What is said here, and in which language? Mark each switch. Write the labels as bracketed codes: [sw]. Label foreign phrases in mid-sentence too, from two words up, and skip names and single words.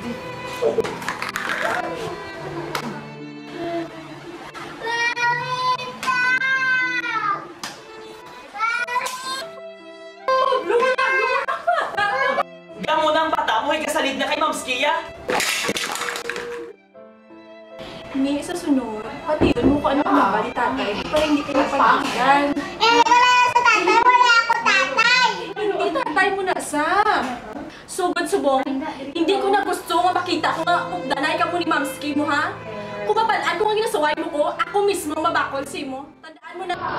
[hil] Gamo na ang bata mo, ikasalid na kay Mamski, ya? Ni sa sunod, pati yun mo kung ano kumaba ni tatay para hindi kayo pagkikigan. Wala sa tatay. Wala ako tatay. [tl] Hindi tatay mo na, Sam. [hil] Sugod subong, hindi ko na gusto nga makita ko nga danay ka mo ni Mamski mo, ha? Kung mabalaan ko nga ginasaway mo ko, ako mismo mabakol si mo. [tl] Tandaan mo na.